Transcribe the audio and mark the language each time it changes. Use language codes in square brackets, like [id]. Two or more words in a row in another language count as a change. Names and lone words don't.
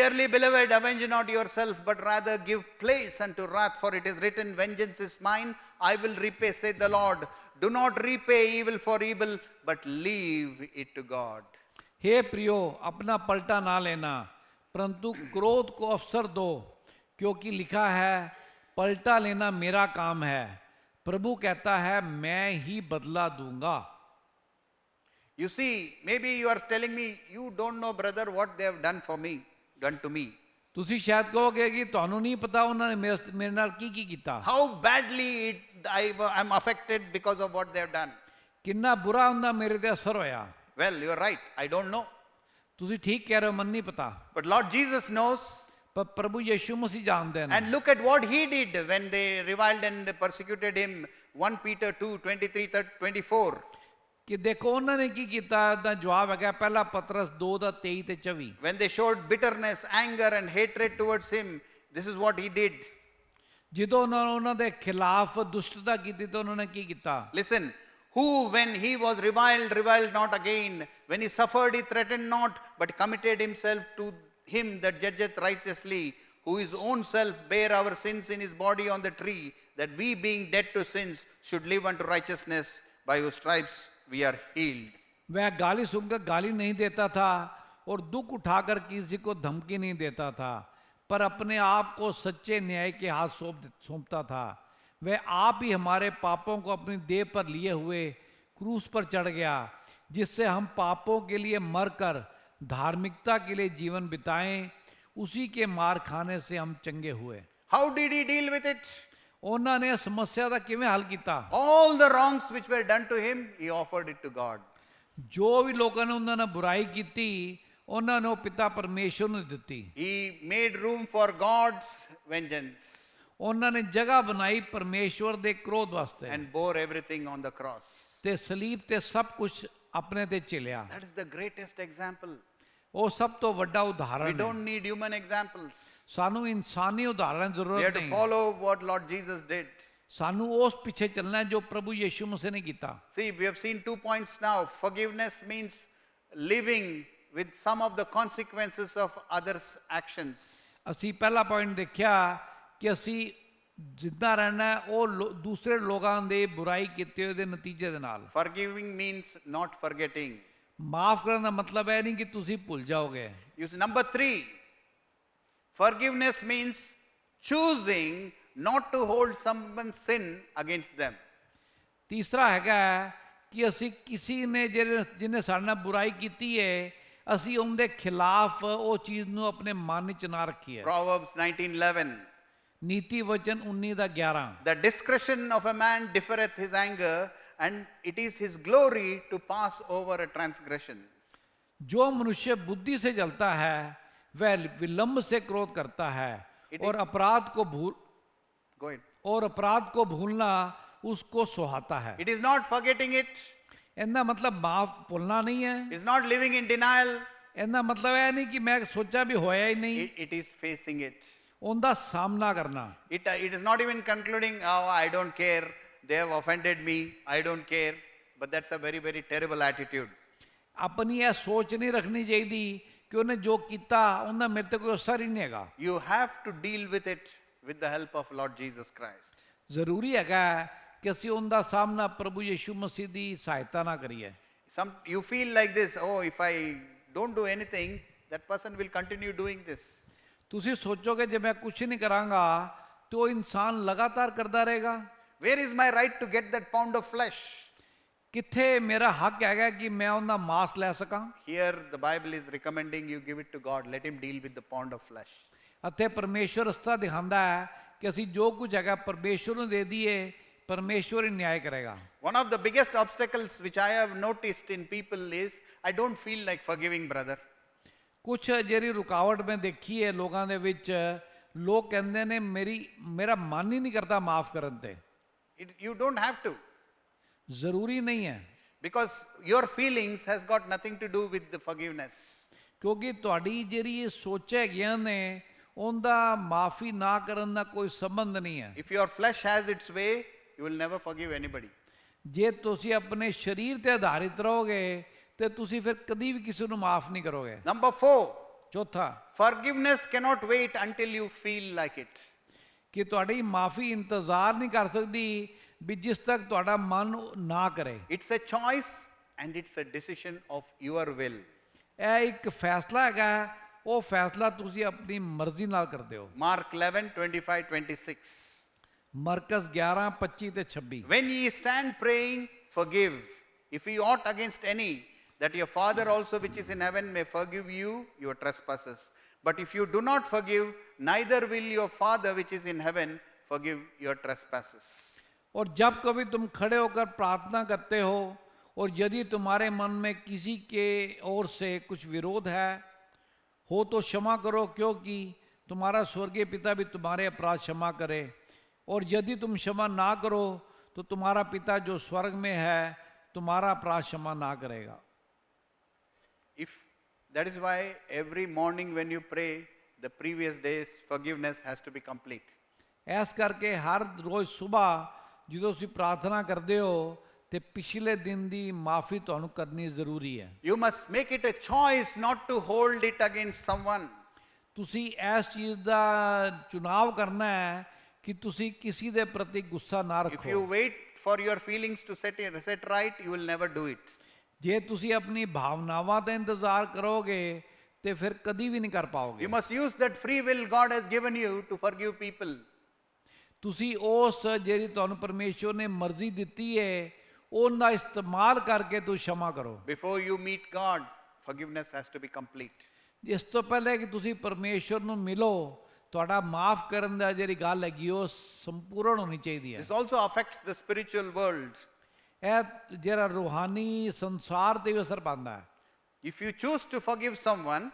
[en] Dearly beloved, avenge not yourself, but rather give place unto wrath, for it is written, vengeance is mine, I will repay, saith the Lord. Do not repay evil for evil, but leave it to God. [hi] हे प्रियो, अपना पलटा ना लेना, परंतु क्रोध को अवसर दो, क्योंकि लिखा है, पलटा लेना मेरा काम है, प्रभु कहता है मैं ही बदला दूंगा। [en] You see, maybe you are telling me, you don't know, brother, what they have done for me, done to me. [pa] ਤੁਸੀਂ ਸ਼ਾਇਦ ਕਹੋਗੇ ਕਿ ਤੁਹਾਨੂੰ ਨਹੀਂ ਪਤਾ ਉਹਨਾਂ ਨੇ ਮੇਰੇ ਨਾਲ ਕੀ ਕੀਤਾ। [en] How badly I am affected because of what they have done. [pa] ਕਿੰਨਾ ਬੁਰਾ ਹੁੰਦਾ ਮੇਰੇ ਤੇ ਅਸਰ ਹੋਇਆ। [en] Well, you are right, I don't know. [pa] ਤੁਸੀਂ ਠੀਕ ਕਹਿ ਰਹੇ ਹੋ, ਮੈਨੂੰ ਨਹੀਂ ਪਤਾ, [en] But Lord Jesus knows. [pa] ਪਰ ਪ੍ਰਭੂ ਯਿਸੂ ਮਸੀਹ ਜਾਣਦੇ ਨੇ। [en] And look at what he did when they reviled and persecuted him. 1 Peter 2:23-24. [pa] ਕਿ ਦੇਖੋ ਉਹਨਾਂ ਨੇ ਕੀ ਕੀਤਾ, ਦਾ ਜਵਾਬ ਹੈਗਾ ਪਹਿਲਾ ਪਤਰਸ 2:23 ਤੇ 24। [en] When they showed bitterness, anger and hatred towards him, this is what he did. [pa] ਜਦੋਂ ਉਹਨਾਂ ਦੇ ਖਿਲਾਫ ਦੁਸ਼ਟਤਾ ਕੀਤੀ ਤਾਂ ਉਹਨਾਂ ਨੇ ਕੀ ਕੀਤਾ? [en] Listen, who when he was reviled not again, when he suffered he threatened not, but committed himself to him that judgeth righteously, who his own self bare our sins in his body on the tree, that we being dead to sins should live unto righteousness, by whose stripes we are healed. [hi] वह गाली सुनकर गाली नहीं देता था और दुख उठाकर किसी को धमकी नहीं देता था, पर अपने आप को सच्चे न्याय के हाथ सौंपता था। वह आप ही हमारे पापों को अपनी देह पर लिए हुए क्रूस पर चढ़ गया, जिससे हम पापों के लिए मरकर धार्मिकता के लिए जीवन बिताएं, उसी के मार खाने से हम चंगे हुए। [en] How did he deal with it? [pa] ਉਹਨਾਂ ਨੇ ਸਮੱਸਿਆ ਦਾ ਕਿਵੇਂ ਹੱਲ ਕੀਤਾ? [en] All the wrongs which were done to him, he offered it to God. [pa] ਜੋ ਵੀ ਲੋਕਾਂ ਨੇ ਉਹਨਾਂ ਨਾਲ ਬੁਰਾਈ ਕੀਤੀ, ਉਹਨਾਂ ਨੇ ਉਹ ਪਿਤਾ ਪਰਮੇਸ਼ਵਰ ਨੂੰ ਦਿੱਤੀ। [en] He made room for God's vengeance [pa] ਉਹਨਾਂ ਨੇ ਜਗ੍ਹਾ ਬਣਾਈ ਪਰਮੇਸ਼ਵਰ ਦੇ ਕ੍ਰੋਧ ਵਾਸਤੇ, [en] and bore everything on the cross. [pa] ਤੇ ਸਲੀਬ ਤੇ ਸਭ ਕੁਝ ਆਪਣੇ ਤੇ ਝੇਲਿਆ। [en] That is the greatest example. [pa] ਉਹ ਸਭ ਤੋਂ ਵੱਡਾ [en] We [pa] ਉਦਾਹਰਣ ਹੈ। [en] don't need human examples. [pa] ਸਾਨੂੰ ਇਨਸਾਨੀ ਉਦਾਹਰਣ ਦੀ [en] We have [pa] ਜ਼ਰੂਰਤ [en] to [pa] ਨਹੀਂ। [en] follow what Lord Jesus did. [pa] ਸਾਨੂੰ ਉਸ ਪਿੱਛੇ ਚੱਲਣਾ ਹੈ ਜੋ ਪ੍ਰਭੂ ਯੀਸ਼ੂ ਮਸੀਹ ਨੇ ਕੀਤਾ। [en] See, we have seen 2 points now. Forgiveness means living with some of the consequences of others' actions. [pa] ਅਸੀਂ ਪਹਿਲਾ ਪੁਆਇੰਟ ਦੇਖਿਆ ਕਿ ਅਸੀਂ ਜਿੱਦਾਂ ਰਹਿਣਾ ਹੈ ਉਹ ਦੂਸਰੇ ਲੋਕਾਂ ਦੇ ਬੁਰਾਈ ਕੀਤੇ ਹੋਏ ਦੇ ਨਤੀਜੇ ਦੇ ਨਾਲ। [en] Forgiving means not forgetting. [pa] ਮਾਫ ਕਰਨ ਦਾ ਮਤਲਬ ਇਹ ਨਹੀਂ ਕਿ ਤੁਸੀਂ ਭੁੱਲ ਜਾਓਗੇ। [en] You see, number 3, forgiveness means choosing not to hold someone's sin against them. [pa] ਤੀਸਰਾ ਹੈਗਾ ਕਿ ਅਸੀਂ ਕਿਸੇ ਨੇ ਜਿਹਨੇ ਸਾਡੇ ਨਾਲ ਬੁਰਾਈ ਕੀਤੀ ਹੈ ਅਸੀਂ ਉਹਦੇ ਖਿਲਾਫ ਉਹ ਚੀਜ਼ ਨੂੰ ਆਪਣੇ ਮਨ ਵਿੱਚ ਨਾ ਰੱਖੀਏ। [en] Proverbs 19:11. [pa] ਨੀਤੀ ਵਚਨ 19:11 [en] The discretion of a man differeth his anger, and it is his glory to pass over a transgression. [hi] जो मनुष्य बुद्धि से जलता है वह विलंब से क्रोध करता है और अपराध [en] Go ahead. [hi] को भूलना उसको सुहाता है। [en] It is not forgetting it. [pa] ਇਹਦਾ ਮਤਲਬ ਮਾਫ ਭੁੱਲਣਾ ਨਹੀਂ ਹੈ। [en] It is not living in denial. [pa] ਇਹਦਾ ਮਤਲਬ ਇਹ ਨਹੀਂ ਕਿ ਮੈਂ ਸੋਚਿਆ ਵੀ ਹੋਇਆ ਹੀ ਨਹੀਂ। [en] It is facing it. [pa] ਉਹਦਾ ਸਾਹਮਣਾ ਕਰਨਾ। [en] It is not even concluding, oh, I don't care. They have offended me. I don't care. But that's a very, very terrible attitude. [pa] ਆਪਣੀ ਇਹ ਸੋਚ ਨਹੀਂ ਰੱਖਣੀ ਚਾਹੀਦੀ ਕਿ ਉਹਨੇ ਜੋ ਕੀਤਾ ਉਹਦਾ ਮੇਰੇ ਤੇ ਕੋਈ ਅਸਰ ਹੀ ਨਹੀਂ ਹੈਗਾ। [en] You have to deal with it with the help of Lord Jesus Christ. [pa] ਜ਼ਰੂਰੀ ਹੈਗਾ ਕਿ ਅਸੀਂ ਉਹਦਾ ਸਾਹਮਣਾ ਪ੍ਰਭੂ ਯੀਸ਼ੂ ਮਸੀਹ ਦੀ ਸਹਾਇਤਾ ਨਾਲ ਕਰੀਏ। [en] You feel like this, oh, if I don't do anything, that person will continue doing this. [pa] ਤੁਸੀਂ ਸੋਚੋਗੇ ਜੇ ਮੈਂ ਕੁਝ ਨਹੀਂ ਕਰਾਂਗਾ ਤੇ ਉਹ ਇਨਸਾਨ ਲਗਾਤਾਰ ਕਰਦਾ ਰਹੇਗਾ। [en] Where is my right to get that pound of flesh? [pa] ਕਿੱਥੇ ਮੇਰਾ ਹੱਕ ਹੈਗਾ ਕਿ ਮੈਂ ਉਹਦਾ ਮਾਸ ਲੈ ਸਕਾਂ। [en] Here the Bible is recommending you give it to God. Let him deal with the pound of flesh. [pa] ਅਤੇ ਪਰਮੇਸ਼ਵਰ ਰਸਤਾ ਦਿਖਾਉਂਦਾ ਹੈ ਕਿ ਅਸੀਂ ਜੋ ਕੁਝ ਹੈਗਾ ਪਰਮੇਸ਼ਵਰ ਨੂੰ ਦੇ ਦਈਏ ਪਰਮੇਸ਼ਵਰ ਹੀ ਨਿਆਂ ਕਰੇਗਾ। [en] One of the biggest obstacles which I have noticed in people is I don't feel like forgiving, brother. [pa] ਕੁਛ ਜਿਹੜੀ ਰੁਕਾਵਟ ਮੈਂ ਦੇਖੀ ਹੈ ਲੋਕਾਂ ਦੇ ਵਿੱਚ ਲੋਕ ਕਹਿੰਦੇ ਨੇ ਮੇਰਾ ਮਨ ਹੀ ਨਹੀਂ ਕਰਦਾ ਮਾਫ ਕਰਨ ਤੇ। [en] You don't have to. [pa] ਜ਼ਰੂਰੀ ਨਹੀਂ ਹੈ। [en] Because your feelings has got nothing to do with the forgiveness. [pa] ਕਿਉਂਕਿ ਤੁਹਾਡੀ ਜਿਹੜੀ ਇਹ ਸੋਚ ਹੈਗੀਆਂ ਨੇ ਉਹਦਾ ਮਾਫੀ ਨਾ ਕਰਨ ਦਾ ਕੋਈ ਸੰਬੰਧ ਨਹੀਂ ਹੈ। [en] If your flesh has its way, you will never forgive anybody. [pa] ਜੇ ਤੁਸੀਂ ਆਪਣੇ ਸਰੀਰ ਤੇ ਆਧਾਰਿਤ ਰਹੋਗੇ ਤੇ ਤੁਸੀਂ ਫਿਰ ਕਦੀ ਵੀ ਕਿਸੇ ਨੂੰ ਮਾਫ ਨਹੀਂ ਕਰੋਗੇ। [en] Number 4, [pa] ਚੌਥਾ [en] forgiveness cannot wait until you feel like it. [pa] ਕਿ ਤੁਹਾਡੀ ਮਾਫੀ ਇੰਤਜ਼ਾਰ ਨਹੀਂ ਕਰ ਸਕਦੀ ਵੀ ਜਿਸ ਤੱਕ ਤੁਹਾਡਾ ਮਨ ਨਾ ਕਰੇ। [en] It's a choice and it's a decision of your will. [pa] ਇਹ ਇੱਕ ਫੈਸਲਾ ਹੈਗਾ ਉਹ ਫੈਸਲਾ ਤੁਸੀਂ ਆਪਣੀ ਮਰਜ਼ੀ ਨਾਲ ਕਰਦੇ ਹੋ। [en] Mark 11:25-26. [pa] ਮਰਕਸ 11:25 ਤੇ 26 [en] When ye stand praying, forgive, if ye ought against any, that your Father also which is in heaven may forgive you your trespasses. But if you do not forgive, neither will your Father which is in heaven forgive your trespasses. [hi] और जब कभी तुम खड़े होकर प्रार्थना करते हो और यदि तुम्हारे मन में किसी के ओर से कुछ विरोध है हो तो क्षमा करो, क्योंकि तुम्हारा स्वर्गीय पिता भी तुम्हारे अपराध क्षमा करे। और यदि तुम क्षमा ना करो तो तुम्हारा पिता जो स्वर्ग में है तुम्हारा अपराध क्षमा ना करेगा। [en] If that is why every morning when you pray, the previous day's forgiveness has to be complete. [pa] ਇਸ ਕਰਕੇ ਹਰ ਰੋਜ਼ ਸਵੇਰ ਜਦੋਂ ਤੁਸੀਂ ਪ੍ਰਾਰਥਨਾ ਕਰਦੇ ਹੋ ਤੇ ਪਿਛਲੇ ਦਿਨ ਦੀ ਮਾਫੀ ਤੁਹਾਨੂੰ ਕਰਨੀ ਜ਼ਰੂਰੀ ਹੈ। [en] You must make it a choice not to hold it against someone. [pa] ਤੁਸੀਂ ਇਸ ਚੀਜ਼ ਦਾ ਚੁਣਾਵ ਕਰਨਾ ਹੈ ਕਿ ਤੁਸੀਂ ਕਿਸੇ ਦੇ ਪ੍ਰਤੀ ਗੁੱਸਾ ਨਾ [en] If you [pa] ਰੱਖੋ। [en] wait for your feelings to set right, you will never do it. [pa] ਜੇ ਤੁਸੀਂ ਆਪਣੀ ਭਾਵਨਾਵਾਂ ਦਾ ਇੰਤਜ਼ਾਰ ਕਰੋਗੇ ਤੇ ਫਿਰ ਕਦੀ ਵੀ ਨਹੀਂ ਕਰ ਪਾਓਗੇ। [en] You must use that free will God has given you to forgive people. [pa] ਤੁਸੀਂ ਉਸ ਜਿਹੜੀ ਤੁਹਾਨੂੰ ਪਰਮੇਸ਼ਵਰ ਨੇ ਮਰਜ਼ੀ ਦਿੱਤੀ ਹੈ ਉਹਦਾ ਇਸਤੇਮਾਲ ਕਰਕੇ ਤੁਸੀਂ क्षमा ਕਰੋ। [en] Before you meet God, forgiveness has to be complete. [pa] ਇਸ ਤੋਂ ਪਹਿਲੇ ਕਿ ਤੁਸੀਂ ਪਰਮੇਸ਼ਵਰ ਨੂੰ ਮਿਲੋ ਤੁਹਾਡਾ ਮਾਫ ਕਰਨ ਦਾ ਜਿਹੜੀ ਗੱਲ ਹੈਗੀ ਉਹ ਸੰਪੂਰਨ ਹੋਣੀ ਚਾਹੀਦੀ ਹੈ। [en] This also affects the spiritual world. [pa] ਇਹ ਜਿਹੜਾ ਰੂਹਾਨੀ ਸੰਸਾਰ ਤੇ ਵੀ ਅਸਰ ਪਾਉਂਦਾ ਹੈ। [en] If you choose to forgive someone,